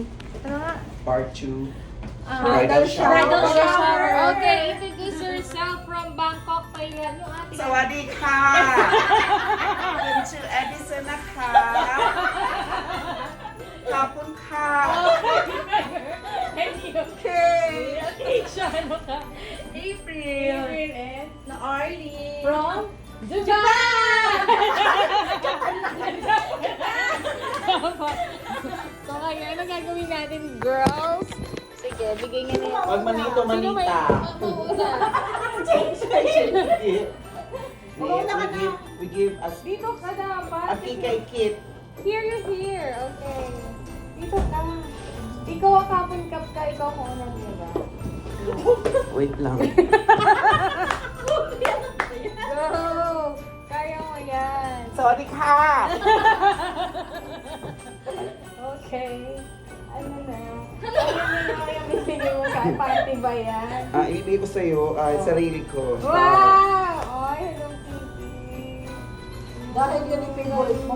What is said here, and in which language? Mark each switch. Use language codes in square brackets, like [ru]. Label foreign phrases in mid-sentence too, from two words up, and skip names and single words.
[en] Part 2. bridal shower. Bridal shower. Okay, introduce yourself from Bangkok, Thailand. [tl] Yung ating [th] สวัสดีค่ะคุณชื่อแอดิสันนะคะขอบคุณค่ะ [tl] April. and na Arlie. From So ngayon, ano gagawin natin, girls? Sige, bigay nga na yan. Pag manito, manita. [en] We give us [tl] Dito ka dapat. [en] a kikay kit. Here, you're here. [tl] Okay. Dito ka. Ikaw ang kapon kap ka, ikaw ang unang diba? Wait lang. [en] Go! [tl] Kaya mo yan. [th] สวัสดีค่ะ [en] Okay. [tl] Ano na? Yung bibigay mo sa party ba yan? Ibigay ko sa'yo, sarili ko. Wow! Ay, Hello Kitty. Dahil yun yung favorite mo.